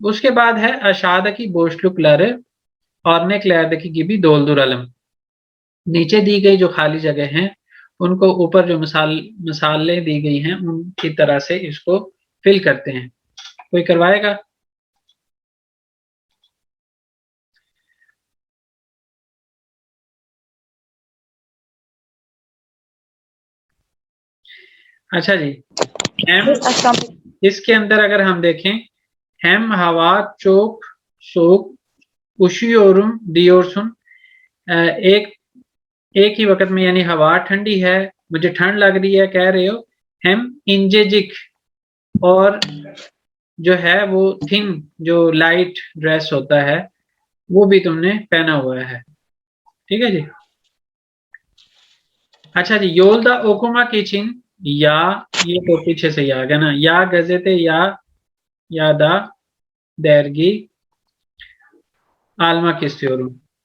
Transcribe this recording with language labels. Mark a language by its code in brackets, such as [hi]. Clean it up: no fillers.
[hi] उसके बाद है [tr] aşağıdaki boşlukları örneklerdeki gibi dolduralım. [hi] नीचे दी गई जो खाली जगह हैं उनको ऊपर जो मिसालें दी गई हैं उनकी तरह से इसको फिल करते हैं. कोई करवाएगा? अच्छा जी. [tr] hem [hi] इसके अंदर अगर हम देखें [tr] hem hava çok soğuk üşüyorum diyorsun. [hi] एक ही वक्त में यानी हवा ठंडी है, मुझे ठंड लग रही है कह रहे हो. hem incecik और जो है वो थिन जो लाइट ड्रेस होता है वो भी तुमने पहना हुआ है. ठीक है जी. अच्छा जी. [tr] yolda okumak için [hi] या ये तो पीछे से ही आ गया ना. [tr] या gazete ya da dergi almak istiyorum.